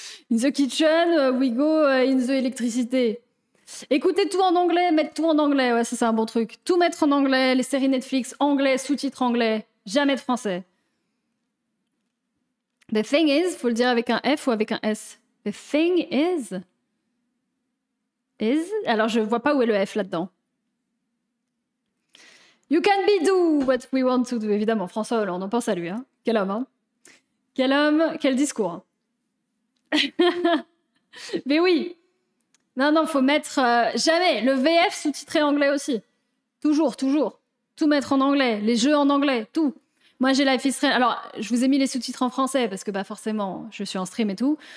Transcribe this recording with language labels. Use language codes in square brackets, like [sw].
[en] In the kitchen, we go in the electricity. [fr] Écoutez tout en anglais, mettre tout en anglais, ouais, ça c'est un bon truc. Tout mettre en anglais, les séries Netflix, anglais, sous-titres anglais, jamais de français. [en] The thing is, [fr] faut le dire avec un F ou avec un S. [en] The thing is... [fr] Alors je vois pas où est le F là-dedans. [en] You can be do what we want to do. [fr] Évidemment, François Hollande, on pense à lui. Hein. Quel homme, hein. Quel homme, quel discours. Mais oui. Non, faut mettre... jamais. Le VF sous-titré anglais aussi. Toujours. Tout mettre en anglais. Les jeux en anglais, tout. Moi, j'ai Life is Strange. Alors, je vous ai mis les sous-titres en français parce que forcément, je suis en stream et tout.